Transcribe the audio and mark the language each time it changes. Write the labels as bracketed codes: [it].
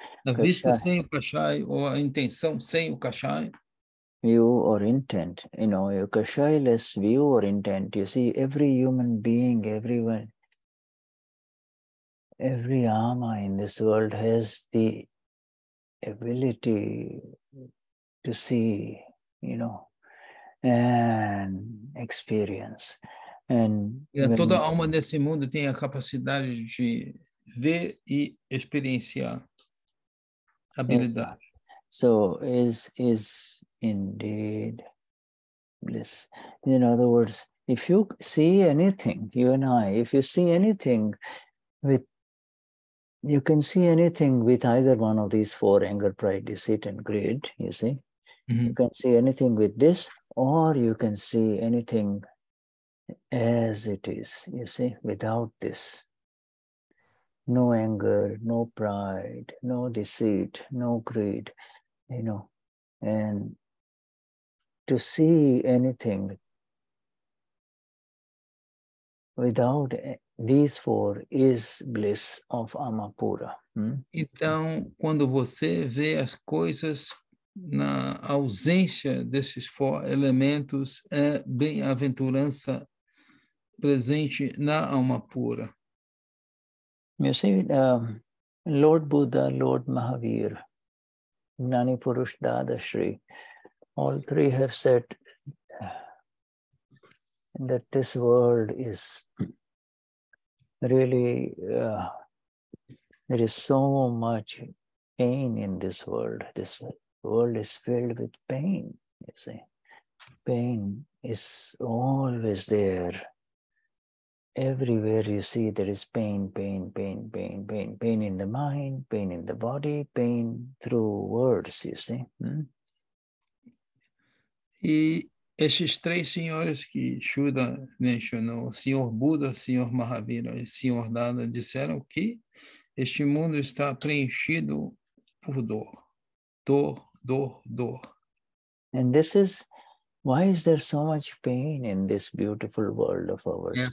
[pt] A vista sem o kashaya ou a intenção sem o kashaya. [en] View or intent, your kashaya-less view or intent. You see, every human being, everyone, every ama in this world has the ability to see, and experience. And [pt] toda alma nesse mundo tem a capacidade de ver e experienciar habilidade. [en] Yes. So is indeed bliss. In other words, if you see anything, you and I, if you see anything you can see anything with either one of these four: anger, pride, deceit, and greed, you see. You can see anything with this, or you can see anything as it is, you see, without this. No anger, no pride, no deceit, no greed, and to see anything without these four is bliss of Amapura. [pt] Então, quando você vê as coisas na ausência desses four elementos, é bem-aventurança presente na alma pura. [en] You see, Lord Buddha, Lord Mahavir, Gnani Purush Dadashri, all three have said that this world is really, there is so much pain in this world. This world is filled with pain, you see. Pain is always there. Everywhere you see there is pain, pain, pain, pain, pain, pain in the mind, pain in the body, pain through words, you see. [pt] E esses três senhores que Shuddha mencionou, o Senhor Buda, o Senhor Mahavira e o Senhor Dada, disseram que este mundo está preenchido por dor. Dor, dor, dor. [en] And this is, why is there so much pain in this beautiful world of ours?